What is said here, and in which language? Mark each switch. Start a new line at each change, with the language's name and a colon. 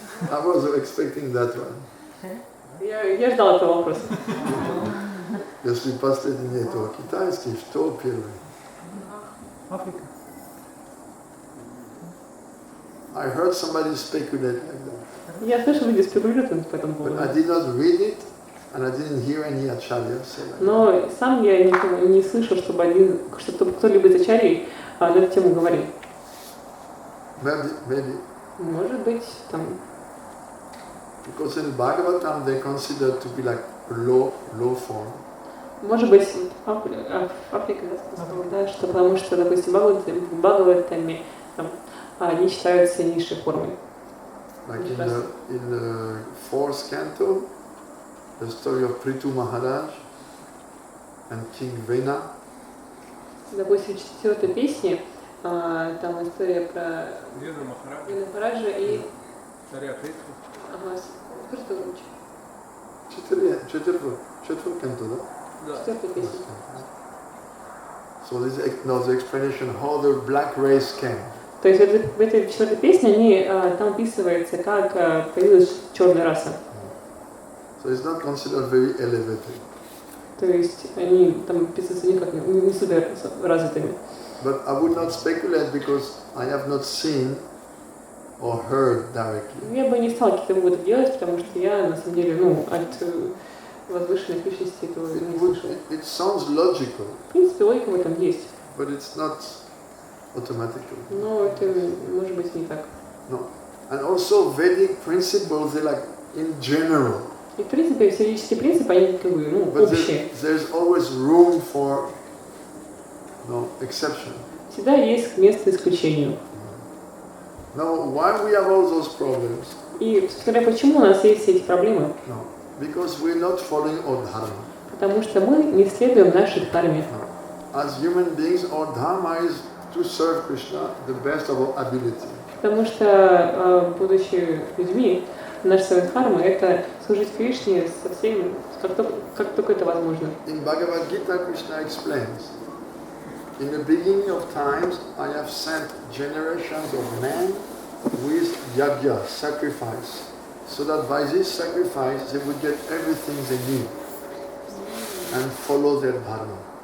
English: I was expecting that one.
Russian: Я ждал этого вопроса. Если последний, то китайский, что первый? Африка.
English: I heard somebody speculate like that.
Russian: Я слышал, люди спекулируют по этому поводу.
English: But I did not read it, and I didn't hear any acharya say that.
Russian: Но сам я не слышал, чтобы кто-либо из ачарьей на эту тему говорил.
English: Maybe.
Russian: Может быть, там.
English: Because in Bhagavatam they consider to be like low form.
Russian: Может быть, Африка, да, что потому что, допустим, в Бхагаватаме там они считаются низшей формой.
English: Like in the fourth canto, the story of Prithu Maharaj and King Vena.
Russian: Допустим, в 4-й песне там история про Махараджа и царя Притху. Ага, что лучше?
English: 4 canto, да?
Russian: 4-й песня.
English: So this is the explanation how the black race came.
Russian: То есть в этой 4-й песне там описывается, как появилась черная раса.
English: So it's not considered very elevated.
Russian: То есть они там описываются не супер развитыми.
English: But I would not speculate because I have not seen or heard directly.
Russian: Я бы не стала какие-то выводы делать, потому что я на самом деле, от возвышенных личностей этого не слышала.
English: It sounds logical.
Russian: В принципе, логика в этом есть.
English: But it's not automatically.
Russian: Но это может быть не так.
English: No. And also Vedic principles, they're like in general.
Russian: И в принципе все ведические принципы, они таковы, общие.
English: There's always room for exception.
Russian: Всегда есть место исключению.
English: Now, why we have all those problems?
Russian: И смотря почему у нас есть все эти проблемы?
English: No, because we're not following our dharma.
Russian: Потому что мы не следуем нашей дхарме.
English: As human beings, our dharma is to serve Krishna the best of our ability.
Russian: Потому что, будучи людьми, наша дхарма — это служить Кришне со всем, как только это возможно.
English: In Bhagavad Gita, Krishna explains, in the beginning of times, I have sent generations of men with yajna, sacrifice, so that by this sacrifice they would get everything they need and follow their dharma.